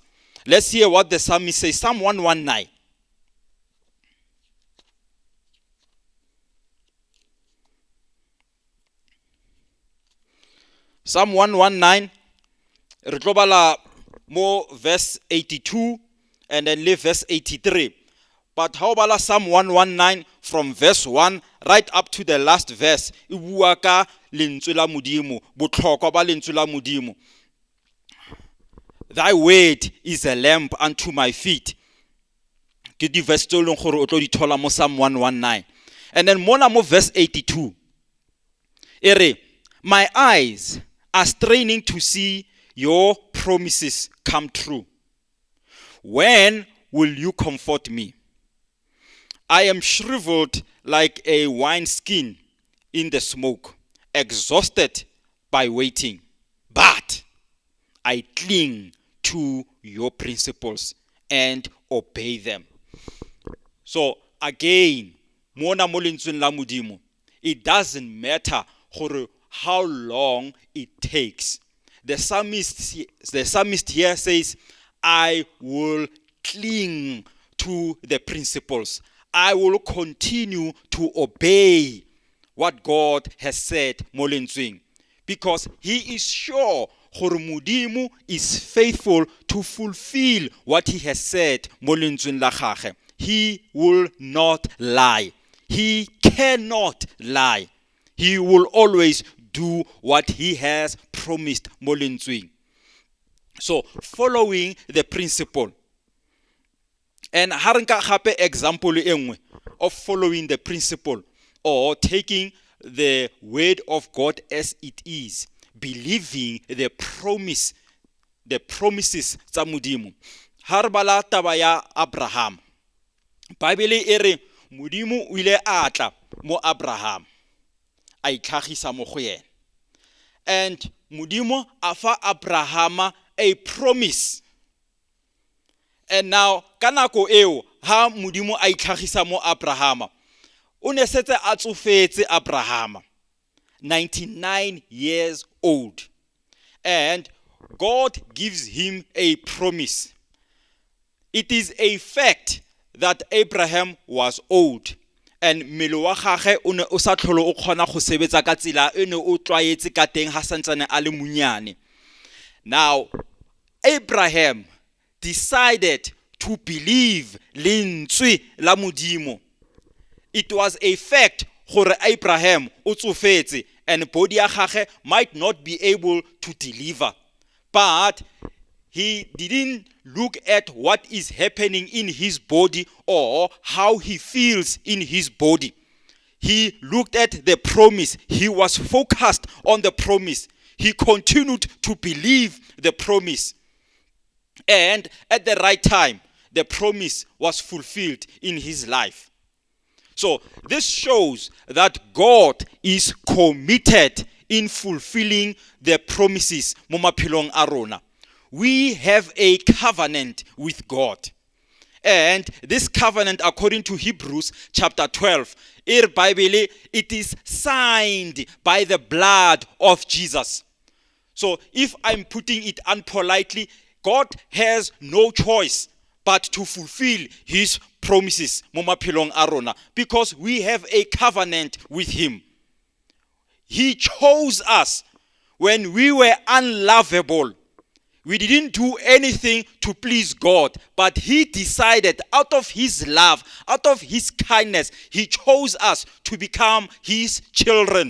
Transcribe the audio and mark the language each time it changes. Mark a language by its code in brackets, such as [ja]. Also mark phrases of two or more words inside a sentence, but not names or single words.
[en] Let's hear what the psalmist says. Psalm 119. Psalm 119. [tn] Re tlo bala mo verse 82 [en] and then leave verse 83. But how about Psalm 119 from verse 1 right up to the last verse? [tn] E bua ka lentswe la modimo, botlhokwa ba lentswe la modimo. [en] Thy word is a lamp unto my feet. [tn] Ke di verse tse leng gore o tlo di thola mo Psalm 119. [en] And then [tn] mona mo verse 82. [en] Ere, my eyes are straining to see your promises come true. When will you comfort me? I am shriveled like a wineskin in the smoke, exhausted by waiting. But I cling to your principles and obey them. So again, [tn] mona mo lentsweng la modimo, [en] it doesn't matter how long it takes. The psalmist here says, I will cling to the principles. I will continue to obey what God has said [tn] mo lentsweng, [en] because he is sure [tn] gore modimo [en] is faithful to fulfill what he has said [tn] mo lentsweng la gagwe. [en] He will not lie. He cannot lie. He will always do what he has promised [tn] mo lentsweng. [en] So following the principle. And [tn] ha re nka gape example e nngwe [en] of following the principle, or taking the word of God as it is, believing the promises [tn] tsa modimo. Ha re bala taba ya Abraham, Bible e re modimo o ile a tla mo Abraham a itlhagisa mo go yena, and modimo a fa Abraham a promise. [en] And now [tn] ka nako eo ha modimo a itlhagisa mo Abrahama, o ne setse a tsofetse Abrahama, 99 [en] years old. And God gives him a promise. It is a fact that Abraham was old. [tn] And mmele wa gagwe o ne o sa tlhole o kgona go sebetsa ka tsela e ne o tlwaetse ka teng ha santsane a le munyane. [en] Now, Abraham decided to believe [tn] lentswe la modimo. [en] It was a fact [tn] gore Abraham o tsofetse [en] and body [tn] ya gagwe [en] might not be able to deliver. But he didn't look at what is happening in his body or how he feels in his body. He looked at the promise. He was focused on the promise. He continued to believe the promise. And at the right time, the promise was fulfilled in his life. So this shows that God is committed in fulfilling the promises [tn] mo maphelong a rona. [en] We have a covenant with God. And this covenant, according to Hebrews chapter 12, it is signed by the blood of Jesus. So if I'm putting it unpolitely, God has no choice but to fulfill his promises [tn] mo maphelong a rona, [en] because we have a covenant with him. He chose us when we were unlovable. We didn't do anything to please God, but he decided out of his love, out of his kindness, he chose us to become his children.